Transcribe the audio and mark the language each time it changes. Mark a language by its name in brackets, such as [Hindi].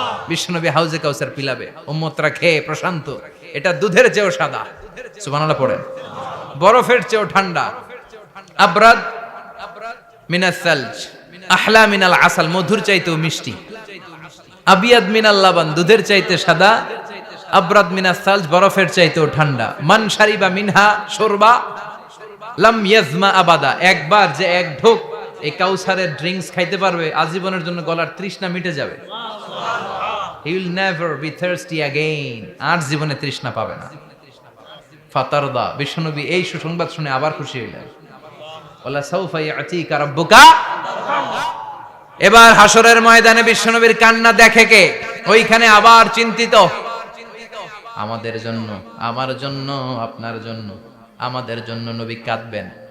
[Bangla] বিশ্বনবী হাউজে কাউসার পিলাবে, উম্মতরা খেয়ে প্রশান্ত। এটা দুধের চেয়েও সাদা, সুবহানাল্লাহ পড়েন, বরফের চেয়েও ঠান্ডা, [Arabic] আবরাদ মিনাস সালজ, আহলা মিনাল আসাল, [Bangla] মধুর চাইতেও মিষ্টি, [Arabic] আবিয়াদ মিনাল লাবান, [Bangla] দুধের চাইতে সাদা, [Arabic] আবরাদ মিনাস সালজ, [Bangla] বরফের চাইতেও ঠান্ডা। [Arabic] মান শারিবা মিনহা শুরবা লাম ইয়াজমা আবাদা, [Bangla] একবার যে এক ঢোক এই কাউসারের ড্রিঙ্কস খাইতে পারবে, আজীবনের জন্য গলার তৃষ্ণা মিটে যাবে। [English] He will never be thirsty again, [Bangla] আর জীবনে তৃষ্ণা পাবে না। ফাতারদা, বিশ্বনবী এই সুসংবাদ শুনে আবার খুশি হইলেন। [Arabic] ওয়ালা সাউফা ইয়াতিকা রাব্বুকা। [Bangla] এবার হাসরের ময়দানে বিশ্বনবীর কান্না দেখে কে? ওইখানে আবার চিন্তিত, আমাদের জন্য, আমার জন্য, আপনার জন্য, আমাদের জন্য নবী কাঁদবেন।